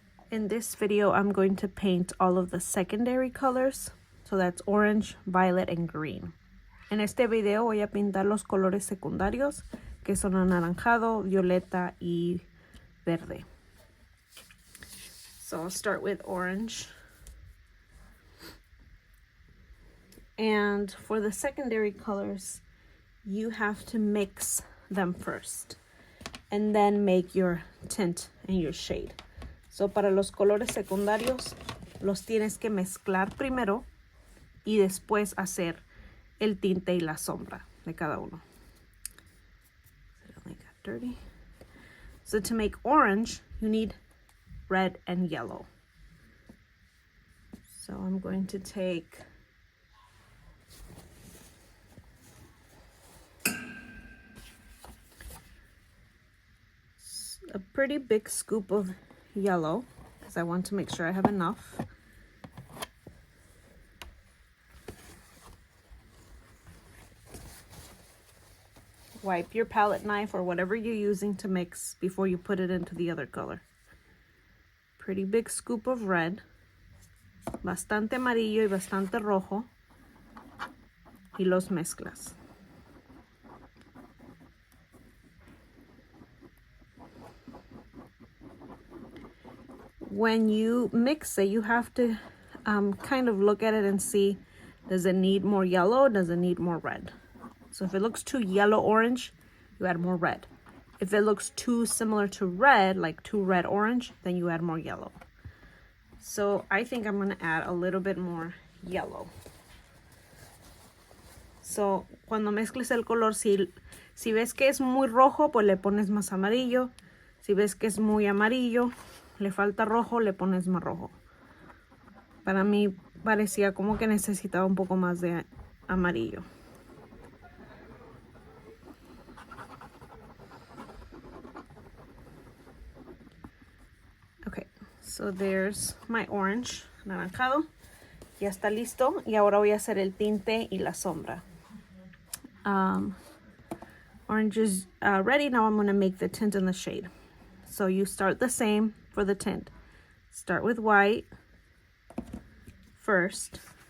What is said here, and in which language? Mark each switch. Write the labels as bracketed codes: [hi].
[en] In this video, I'm going to paint all of the secondary colors. So that's orange, violet, and green. [es] En este video voy a pintar los colores secundarios, que son anaranjado, violeta, y verde. [en] So I'll start with orange. And for the secondary colors, you have to mix them first and then make your tint and your shade. [es] So para los colores secundarios, los tienes que mezclar primero y después hacer el tinte y la sombra de cada uno. [en] It only got dirty. So to make orange, you need red and yellow. So I'm going to take a pretty big scoop of yellow because I want to make sure I have enough. Wipe your palette knife or whatever you're using to mix before you put it into the other color. Pretty big scoop of red, [es] bastante amarillo y bastante rojo, y los mezclas. [en] When you mix it, you have to kind of look at it and see, does it need more yellow? Does it need more red? So if it looks too yellow-orange, you add more red. If it looks too similar to red, like too red-orange, then you add more yellow. So I think I'm gonna add a little bit more yellow. [es] So cuando mezcles el color, si ves que es muy rojo, pues le pones más amarillo. Si ves que es muy amarillo, le falta rojo, le pones más rojo. Para mí parecía como que necesitaba un poco más de amarillo. [en] Okay, so there's my orange, anaranjado. [es] Ya está listo y ahora voy a hacer el tinte y la sombra. [en] Orange is ready. Now I'm going to make the tint and the shade. So you start the same for the tint. Start with white first.